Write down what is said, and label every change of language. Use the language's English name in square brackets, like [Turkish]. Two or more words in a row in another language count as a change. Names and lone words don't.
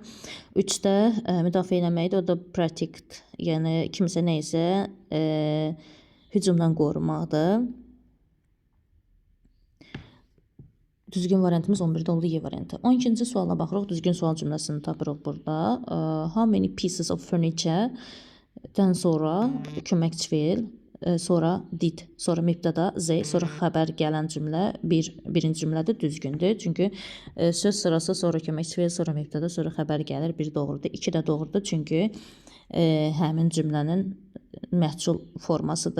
[Azerbaijani] 3-də müdafiə eləməkdir, o da protect, yəni kimsə neysə hücumdan qorumaqdır. Düzgün variantımız 11-də oldu Y variantı. 12-ci suala baxırıq. Düzgün sual cümləsini tapırıq burada. [English] How many pieces of furniture-dən [Azerbaijani] sonra köməkçi feil, sonra did, sonra mübtəda Z, sonra xəbər gələn cümlə birinci cümlədə düzgündür. Çünki söz sırası, sonra köməkçi feil, sonra mübtəda, sonra xəbər gəlir. 1 doğrudur. 2 də doğrudur. Çünki həmin cümlənin məhsul formasıdır.